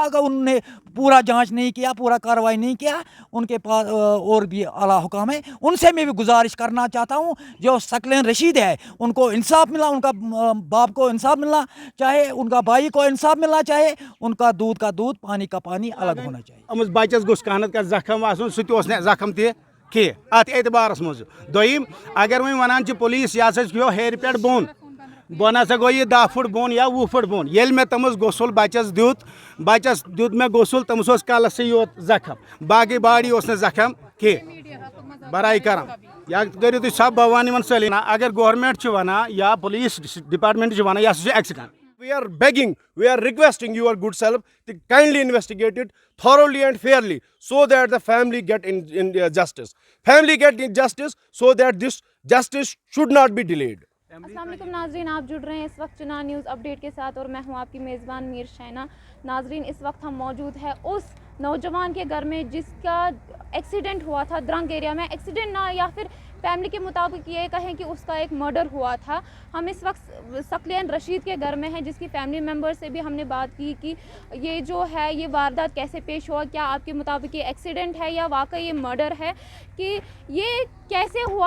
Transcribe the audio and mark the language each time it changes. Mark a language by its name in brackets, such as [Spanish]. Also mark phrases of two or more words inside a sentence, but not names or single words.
[Urdu] اگر انہوں نے پورا جانچ نہیں کیا، پورا کارروائی نہیں کیا، ان کے پاس اور بھی اعلیٰ حکام ہے، ان سے میں بھی گزارش کرنا چاہتا ہوں، جو ثقلین رشید ہے ان کو انصاف ملا، ان کا باپ کو انصاف ملنا چاہے، ان کا بھائی کو انصاف ملنا چاہے، ان کا دودھ کا دودھ، پانی کا پانی الگ ہونا چاہیے. [Kashmiri] अमस बचस गोस कहनत का जख्म आसन सह ओस ने जख्म तह कि अत एतबारस मज दोयम अगर वह वनान पुलिस यह गो हेर पे बोन बन हसा गो यह 10 फुट बोन या 20 फुट बोन ये मे तमस गोसल बचस दुत मे गोसल तमस कलस से योत जख्म बाकी बाड़ी ओस ने जख्म कि बराई कर या करो तुम सब बह वन सली अगर गवर्नमेंट वना या [English] police department [Kashmiri] वना यह एक्सीडेंट [English] we are begging, we are requesting your good self to kindly investigate it thoroughly and fairly so that the family get in justice. Family get in justice so that this justice should not be delayed. [Arabic] السلام عليكم [Urdu] नाजरीन, آپ جڑ رہے ہیں اس وقت چناؤ نیوز اپڈیٹ کے ساتھ اور میں ہوں آپ کی میزبان میر شینا. ناظرین، اس وقت ہم موجود ہے اس نوجوان کے گھر میں جس کا ایکسیڈنٹ ہوا تھا درنگ ایریا میں. ایکسیڈنٹ نا، یا پھر فیملی کے مطابق یہ کہیں کہ اس کا ایک مرڈر ہوا تھا. ہم اس وقت ثقلین رشید کے گھر میں ہیں، جس کی [English] family member [Urdu] سے بھی ہم نے بات کی کہ یہ جو ہے یہ واردات کیسے پیش ہوا، کیا آپ کے مطابق یہ ایکسیڈنٹ ہے یا واقعی یہ مرڈر ہے، کہ یہ کیسے ہوا.